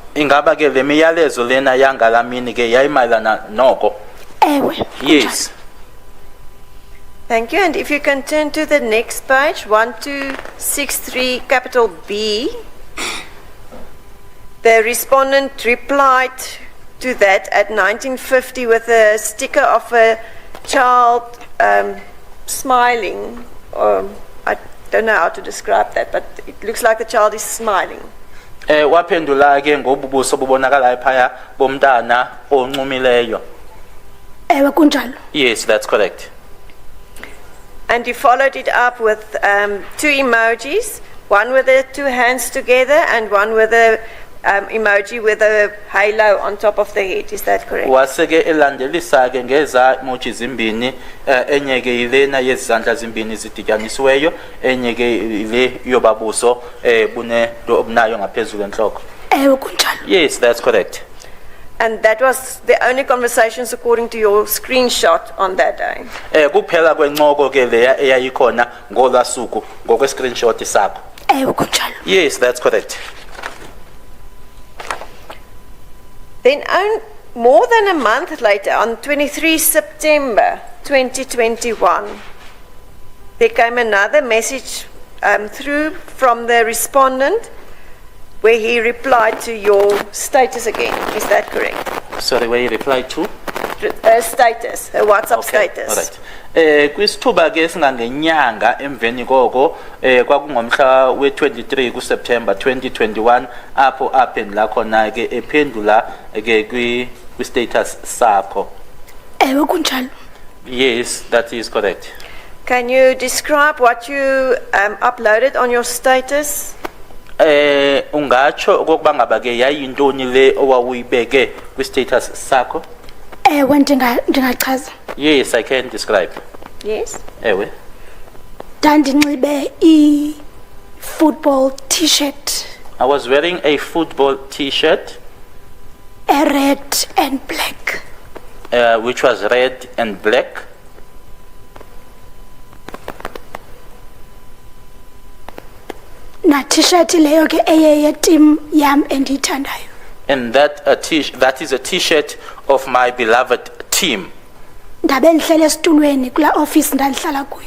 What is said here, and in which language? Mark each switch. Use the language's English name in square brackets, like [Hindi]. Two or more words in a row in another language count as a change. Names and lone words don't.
[Xhosa] Ingaba ke le miyalezo lena yangalamini ke yayimayelana noko? Ewe. [English] Yes. Thank you. And if you can turn to the next page, 1263 capital B. The respondent replied to that at 1950 with a sticker of a child smiling. I don't know how to describe that, but it looks like the child is smiling. [Xhosa] Waphendula ke ngobubuso bubonakala ephaya bomntana oncumileyo. Ewe kunjalo. [English] Yes, that's correct. And you followed it up with two emojis, one with the two hands together and one with a emoji with a halo on top of the head. Is that correct? [Xhosa] Waseke elandelisa ke ngeza emoji zimbini enye ke ilena yezandla zimbini zidityanisiweyo enye ke ile yobabuso bune obunayo ngaphezulu enhloko. Ewe kunjalo. [English] Yes, that's correct. And that was the only conversations according to your screenshot on that day. [Xhosa] Kuphela kwencoko ke leya eyayikhona ngolwasuku ngokwe screenshot sakho. Ewe kunjalo. [English] Yes, that's correct. Then more than a month later, on 23 September 2021, there came another message through from the respondent where he replied to your status again. Is that correct? Sorry, where he replied to? Her status, her WhatsApp status. All right. [Xhosa] Kwisithuba ke singangenyanga emveni koko kwakungomhla we-23 kuSeptember 2021 apho aphendula khona ke ephendula ke kwi-status sakho. Ewe kunjalo. [English] Yes, that is correct. Can you describe what you uploaded on your status? [Xhosa] Ungatsho okokuba ngaba ke yayintoni le owawuyibeke kwi-status sakho? Ewe ndingachaza. [English] Yes, I can describe. Yes. [Xhosa] Ewe. Ndandinxibe i-football t-shirt, [English] I was wearing a football t-shirt, red and black. which was red and black. [Xhosa] Na t-shirt leyo ke eye team yam endiyithandayo. [English] And that is a t-shirt of my beloved team. [Xhosa] Ndabe ndihlele esitulweni kula office ndandihlala kuyo.